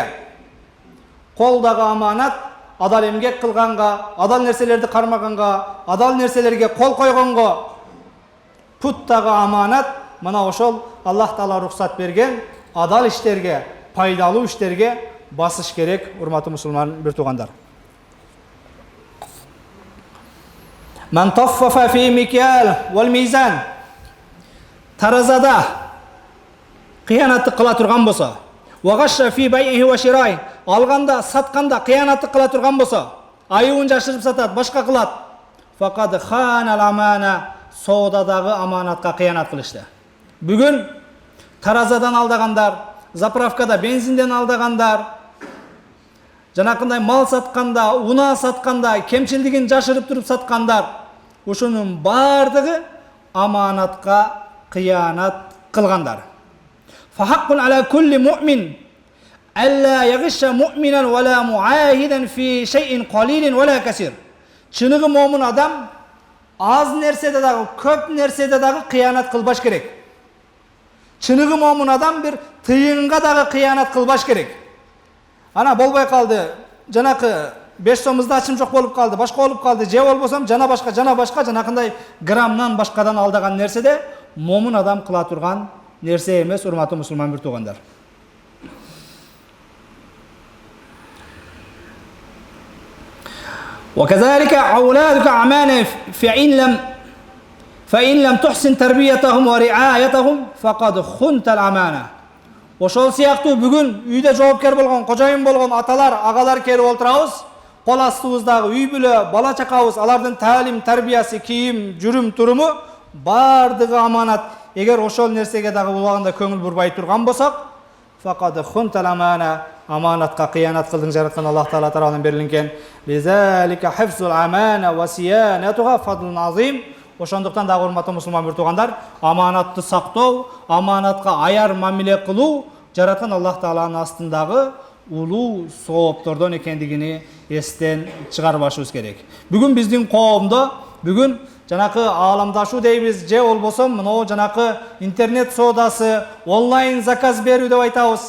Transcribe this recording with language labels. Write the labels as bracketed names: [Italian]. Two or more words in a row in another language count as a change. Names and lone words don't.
[Kyrgyz] Кол дагы аманат, адал эмгек кылганга, адал нерселерди кармаганга, адал нерселерге кол койгонго. Пут дагы аманат, мына ошол Аллах Таала рухсат берген адал иштерге, пайдалуу иштерге басыш керек, урматтуу мусулман бир туугандар. [Arabic] من طفف في المكيال والميزان, [Kyrgyz] таразада кыянатты кыла турган болсо, [Arabic] وغش في بيعه وشرائه, [Kyrgyz] алганда, сатканда кыянатты кыла турган болсо, айыбын жашырып сатат, башка кылат, [Arabic] فقد خان الأمانة, [Kyrgyz] соодадагы аманатка кыянат кылышты. Бүгүн таразадан алдагандар, заправкада бензинден алдагандар, жанакындай мал сатканда, уна сатканда, кемчилдигин жашырып туруп саткандар, ушунун бардыгы аманатка кыянат кылгандар. [Arabic] فحق على كل مؤمن ألا يغش مؤمنا ولا معاهدا في شيء قليل ولا كثير. [Kyrgyz] Чыныгы момун адам аз нерседе дагы, көп нерседе дагы кыянат кылбаш керек. Чыныгы момун адам бир тыйынга дагы кыянат кылбаш керек. Ана болбой калды, жанакы 5 сомузда ачым жок болуп калды, башка болуп калды, же болбосом жана башка, жанакындай граммдан башкадан алдаган нерседе момун адам кыла турган нерсе эмес, урматтуу мусулман бир туугандар. [Arabic] وكذلك أولادك أمانة فإن لم تحسن تربيتهم ورعايتهم فقد خنت الأمانة. [Kyrgyz] Ошол сыяктуу бүгүн үйдө жоопкер болгон, кожоюн болгон аталар, агалар келип олтурабыз. Кол астыбыздагы үй бүлө, бала чакабыз, алардын таалим, тарбиясы, кийим, жүрүм туруму бардыгы аманат. Эгер ошол нерсеге дагы убагында көңүл бурбай турган болсок, [Arabic] فقد خنت الأمانة, [Kyrgyz] аманатка кыянат кылдың жараткан Аллах Таала тарабынан берилген. [Arabic] لذلك حفظ الأمانة وصيانتها فضل عظيم. [Kyrgyz] Ошондуктан дагы урматтуу мусулман бир туугандар, аманатты сактоо, аманатка аяр мамиле кылуу жараткан Аллах Тааланын астындагы улуу сооптордон экендигини эстен чыгарбашыбыз керек. Бүгүн биздин коомдо, бүгүн жанакы ааламдашуу дейбиз, же болбосо мына жанакы интернет соодасы, онлайн заказ берүү деп айтабыз.